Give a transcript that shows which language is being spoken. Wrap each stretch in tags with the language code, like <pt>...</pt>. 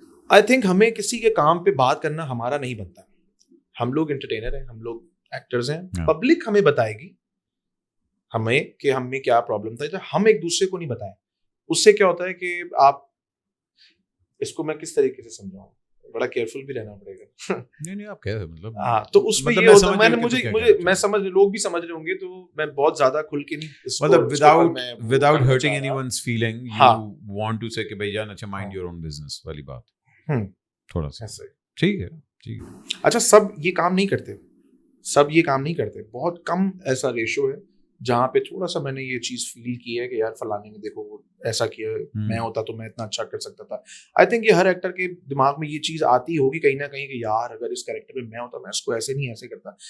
<ur>I think ہمیں کسی کے کام پہ بات کرنا ہمارا نہیں بنتا. ہم لوگ انٹرٹینر ہیں, ہم لوگ ایکٹرز ہیں, پبلک ہمیں بتائے گی ہمیں کہ ہمیں کیا پرابلم تھا, ہم ایک دوسرے کو نہیں بتائیں. اس سے کیا ہوتا ہے کہ آپ اس کو میں کس طریقے سے سمجھاؤں, بڑا کیئرفل بھی رہنا پڑے گا. نہیں آپ کہہ رہے مطلب ہاں, تو اس میں یہ ہوتا ہے, مجھے میں سمجھ, لوگ بھی سمجھ رہے ہوں گے, تو میں بہت زیادہ کھل کے نہیں,</ur> <en>مطلب without hurting anyone's feeling you want to say</en> <ur>کہ بھائی جان اچھا</ur> <en>mind your own business</en> <ur>والی بات تھوڑا سا ٹھیک ہے. اچھا, سب یہ کام نہیں کرتے, بہت کم ایسا ریشو ہے جہاں پہ تھوڑا سا میں نے یہ چیز فیل کی ہے کہ یار فلانے نے دیکھو ایسا کیا, میں ہوتا تو میں اتنا اچھا کر سکتا تھا. آئی تھنک یہ ہر ایکٹر کے دماغ میں یہ چیز آتی ہوگی کہیں نہ کہیں کہ یار اگر اس کیریکٹر میں ہوتا میں اس کو ایسے نہیں ایسے کرتا.</ur>